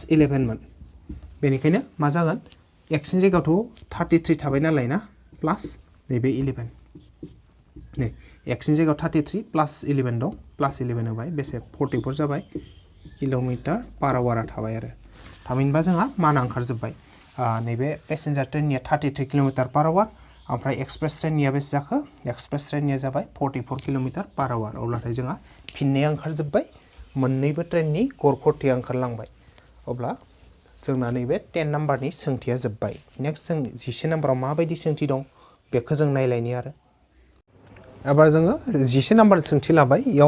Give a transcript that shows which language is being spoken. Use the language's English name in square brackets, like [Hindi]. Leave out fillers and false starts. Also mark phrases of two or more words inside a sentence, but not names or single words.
[Bodo] 11 मोन बेनिखायनो मा जागोन x नि जायगायावथ' 33 थाबाय नालाय ना प्लास नैबे 11 नै x नि जायगायाव 33 प्लास 11 दं प्लास 11 होबाय बेसे 44 जाबाय [English] kilometer per houra [Bodo] थाबाय आरो थामहिनबा जोंहा माना ओंखारजोब्बाय नैबे [English] passenger trainnia [Bodo] 33 [English] kilometer per hour [Bodo] ओमफ्राय [English] express trainnia [Bodo] बेसे जाखो [English] express trainnia [Bodo] जाबाय 44 [English] kilometer per hour [Bodo] अब्लाथाय जोंहा फिननाया ओंखारजोब्बाय मोननैबो ट्रेननि गरखथिया ओंखारलांबाय अब्ला जोंना नैबे 10 नाम्बारनि सोंथिया जोब्बाय नेक्स्ट जों 11 नाम्बाराव माबायदि सोंथि दं बेखौ जों नायलायनि आरो एबार जोङो 11 नाम्बार सोंथि लाबाय इयाव